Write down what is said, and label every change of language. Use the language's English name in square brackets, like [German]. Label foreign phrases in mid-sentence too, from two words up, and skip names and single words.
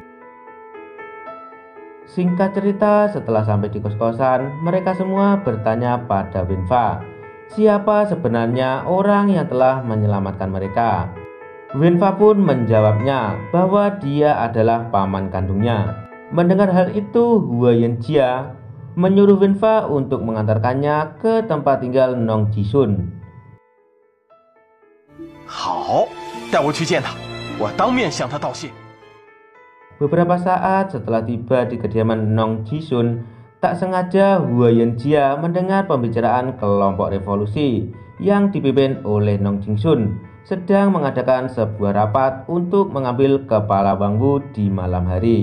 [Indonesian] Singkat cerita, setelah sampai di kos-kosan, mereka semua bertanya pada Wenfa, siapa sebenarnya orang yang telah menyelamatkan mereka. Wenfa pun menjawabnya bahwa dia adalah paman kandungnya. Mendengar hal itu, Hua Yanjia menyuruh Wenfa untuk mengantarkannya ke tempat tinggal Nong Jisun. [Chinese] 好，带我去见他，我当面向他道谢。 [Indonesian] Beberapa saat setelah tiba di kediaman Nong Jisun, tak sengaja Hua Yanjia mendengar pembicaraan kelompok revolusi yang dipimpin oleh Nong Jisun sedang mengadakan sebuah rapat untuk mengambil kepala Wang Wu di malam hari.